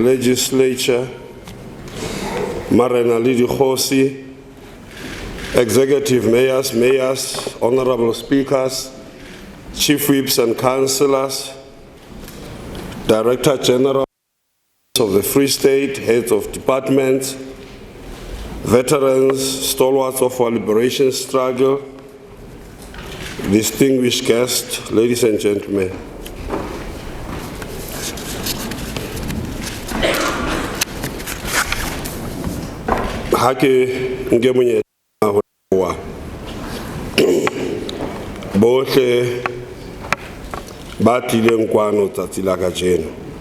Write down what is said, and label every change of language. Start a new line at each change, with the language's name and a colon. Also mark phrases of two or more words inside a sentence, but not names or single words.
English: Legislature, Marena Lidi Khosi, Executive Mayors, Honorable Speakers, Chief Whips and Councillors, Director General of the Free State, Heads of Departments, veterans, stalwarts of our liberation struggle, distinguished guests, ladies and gentlemen.
Southern Sotho: Hake ngemunye wa bohle ba tlileng kwano tsatsi la kajeno.